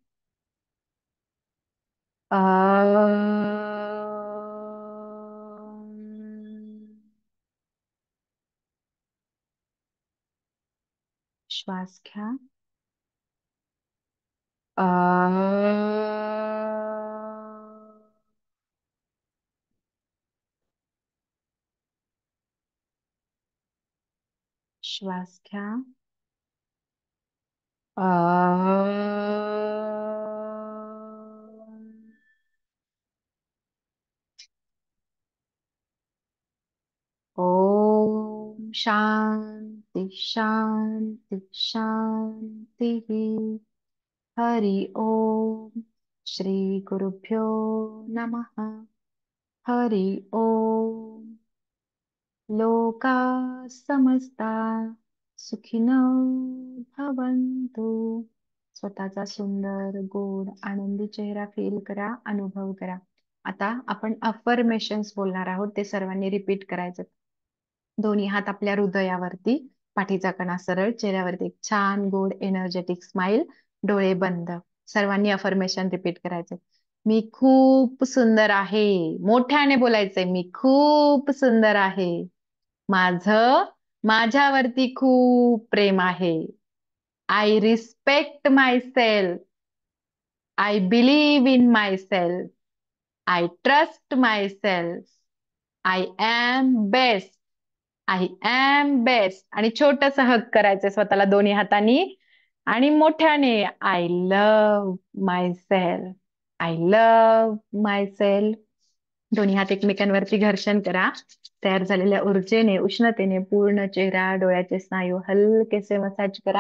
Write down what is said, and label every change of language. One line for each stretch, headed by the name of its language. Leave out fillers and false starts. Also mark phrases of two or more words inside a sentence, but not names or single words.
Marathi: श्वास घ्या. श्वास घ्या.
Sanskrit: ओम शांति शांति शांति. हरि ओम. श्री गुरुभ्यो नमः. हरि ओम. लोका समस्ता सुखिनो भवन्तु.
Marathi: स्वतःचा सुंदर गोड आनंदी चेहरा फील करा, अनुभव करा. आता आपण अफर्मेशन्स बोलणार आहोत. ते सर्वांनी रिपीट करायचं. दोन्ही हात आपल्या हृदयावरती, पाठीचा कणा सरळ, चेहऱ्यावरती एक छान गोड
English: energetic smile.
Marathi: डोळे बंद. सर्वांनी अफर्मेशन रिपीट करायचे. मी खूप सुंदर आहे. मोठ्याने बोलायचंय. मी खूप सुंदर आहे. माझं माझ्यावरती खूप प्रेम आहे.
English: I respect my self. I believe in my self. I trust my self. I am best. I am best.
Marathi: आणि छोटस हक करायचंय स्वतःला दोन्ही हातांनी. आणि मोठ्याने
English: I love my self, I love my self.
Marathi: दोन्ही हात एकमेकांवरती घर्षण करा. तयार झालेल्या ऊर्जेने, उष्णतेने पूर्ण चेहरा, डोळ्याचे स्नायू हलकेसे मसाज करा.